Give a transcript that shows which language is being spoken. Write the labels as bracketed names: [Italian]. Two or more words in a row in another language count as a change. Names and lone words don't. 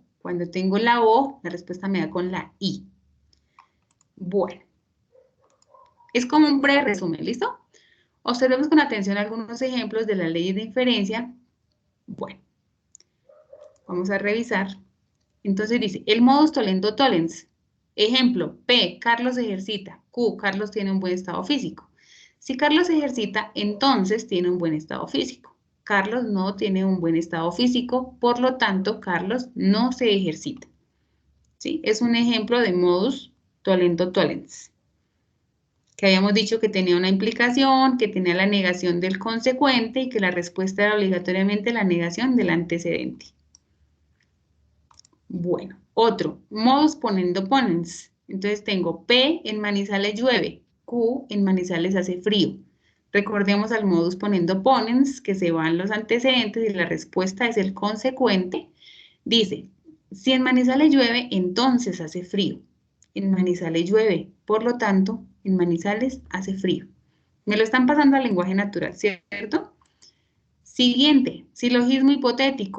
[Spanish] Cuando tengo la O, la respuesta me da con la I. Bueno, es como un breve resumen, ¿listo? Observemos con atención algunos ejemplos de la ley de inferencia. Bueno, vamos a revisar. Entonces dice, el [Latin] modus tollendo tollens. [Spanish] Ejemplo, P, Carlos ejercita. Q, Carlos tiene un buen estado físico. Si Carlos ejercita, entonces tiene un buen estado físico. Carlos no tiene un buen estado físico, por lo tanto, Carlos no se ejercita. ¿Sí? Es un ejemplo de [Latin] modus tollendo tollens. [Spanish] Que habíamos dicho que tenía una implicación, que tenía la negación del consecuente y que la respuesta era obligatoriamente la negación del antecedente. Bueno, otro, [Latin] modus ponendo ponens. [Spanish] Entonces tengo P, en Manizales llueve, Q, en Manizales hace frío. Recordemos al [Latin] modus ponendo ponens, [Spanish] que se van los antecedentes y la respuesta es el consecuente. Dice, si en Manizales llueve, entonces hace frío. En Manizales llueve, por lo tanto, en Manizales hace frío. Me lo están pasando al lenguaje natural, ¿cierto? Siguiente, silogismo hipotético.